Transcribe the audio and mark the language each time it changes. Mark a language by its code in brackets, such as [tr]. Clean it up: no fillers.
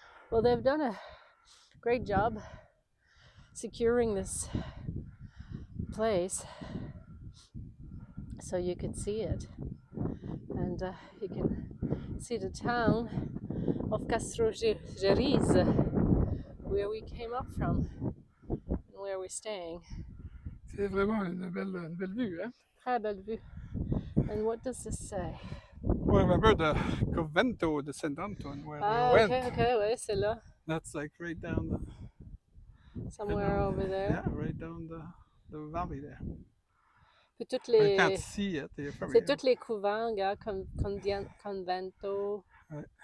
[en] Well, they've done a great job securing this place so you could see it. And you can see the town of Castrojeriz, where we came up from and where we're staying. [fr] C'est vraiment une belle vue, hein? Très belle vue. [en] And what does this say? Well, remember the Convento de Sant Anton where we went? [fr] Okay, ouais, c'est là. [en] That's like right down somewhere over there. Yeah, right down the valley there. [fr] Puis toutes les... [en] I can't see it. [fr] C'est tous les couvents, regarde, Convento, ouais.